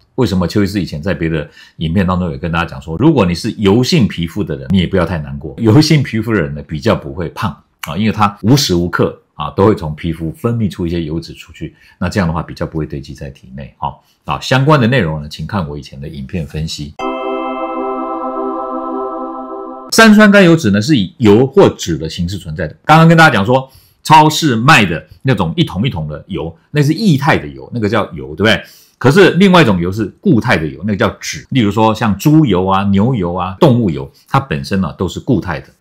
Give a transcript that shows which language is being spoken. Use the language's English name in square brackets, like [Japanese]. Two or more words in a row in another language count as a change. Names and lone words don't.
[Chinese] 為什麼邱醫師以前在別的影片當中有跟大家講說，如果你是油性皮膚的人，你也不要太難過。油性皮膚的人呢比較不會胖。因為它無時无刻都會從皮膚分泌出一些油脂出去，那這樣的話比較不會堆積在體內。相關的內容呢，請看我以前的影片分析。三酸甘油脂呢是以油或脂的形式存在的。剛剛跟大家講說，超市賣的那種一桶一桶的油，那是液態的油，那個叫油，對不對？可是另外一種油是固態的油，那個叫脂。例如說像豬油啊、牛油啊、動物油，它本身呢都是固態的。